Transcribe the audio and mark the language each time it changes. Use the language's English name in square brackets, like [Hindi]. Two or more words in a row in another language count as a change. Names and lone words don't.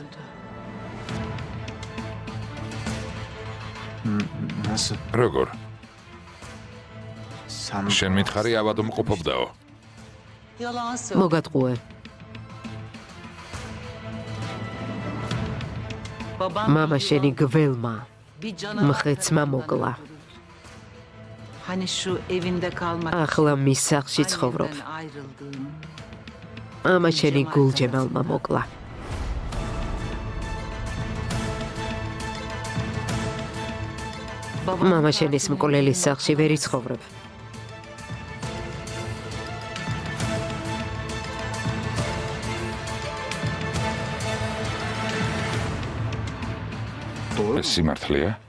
[Georgian] როგორ? შენ მითხარი ავადო მყოფობდაო? მოგატყუე. მამა შენი გველმა მხეცმა მოკლა. [Turkish] Hani şu evinde kalmak [Georgian] ახლა მის სახლში ცხოვრობ. [Turkish] ayrıldığım. [Georgian] მამა შენი გულჯემალმა მოკლა. მამა შენის მკვლელის სახლში ვერ იცხოვრებ. ეს სიმართლეა?